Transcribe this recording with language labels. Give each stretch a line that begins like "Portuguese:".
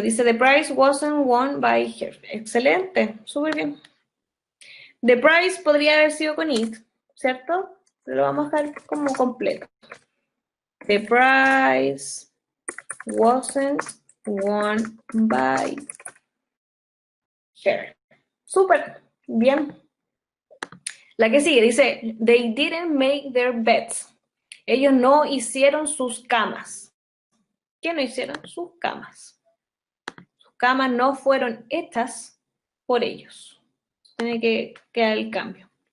Spanish: Dice,
English: the prize wasn't won by her.
Spanish: Excelente, súper bien.
English: The prize
Spanish: podría haber sido con it, ¿cierto? Lo vamos a dejar como completo.
English: The prize wasn't won by her.
Spanish: Súper, bien. La que sigue dice,
English: they didn't make their beds.
Spanish: Ellos no hicieron sus camas. ¿Qué no hicieron? Sus camas. Sus camas no fueron hechas por ellos. Tiene que quedar el cambio.